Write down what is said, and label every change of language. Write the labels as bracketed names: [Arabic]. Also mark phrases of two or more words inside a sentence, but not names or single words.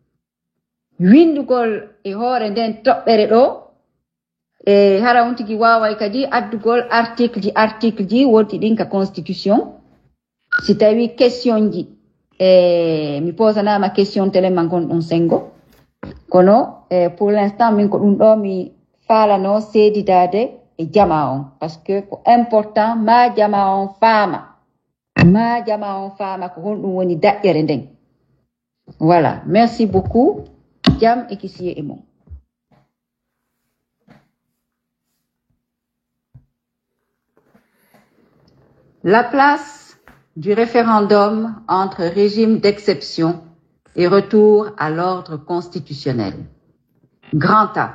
[Fula] windugol e hoore nden toɓɓere ɗo e hara on tigi waway kadi addugol article ji wonti ɗin ka constitution si tawi question ji mi posanama question téléman gon ɗon sengo kono [French] pour l'instant [Fula] min ko ɗum ɗo mi falano seedidade e jama on [French] par ce que [Fula] ko important ma jama on faama ko honɗum woni daƴƴere nden [French] voilà merci beaucoup [Fula] jam e kisiye e mum. [French] La place du référendum entre régime d'exception et retour à l'ordre constitutionnel. Grand A.